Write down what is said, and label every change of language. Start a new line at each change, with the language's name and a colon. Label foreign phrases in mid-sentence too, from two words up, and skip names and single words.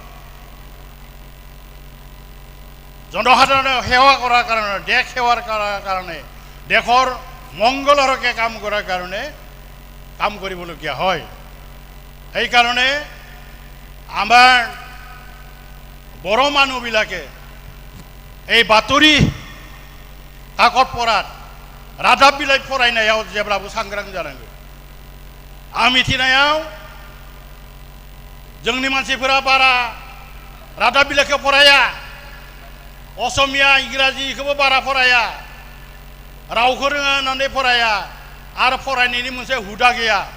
Assamese: জনসাধাৰণক সেৱা কৰাৰ কাৰণে দেশ সেৱাৰ কাৰণে দেশৰ মংগলৰ হকে কাম কৰাৰ কাৰণে কাম কৰিবলগীয়া হয়। সেইকাৰণে আমাৰ বড় মানুহবিলাকে এই বাতৰি কাকত পঢ়াত
Bodo: रादाब बिलाइ फरायनायाव जेब्लाबो सांग्रां जानांगौ। आं मिथिनायाव जोंनि मानसिफोरा बारा रादाब बिलाइखौ फराया असमिया इंराजिखौबो बारा फराया रावखौ रोङा होननानै फराया आरो फरायनायनि मोनसे हुदा गैया।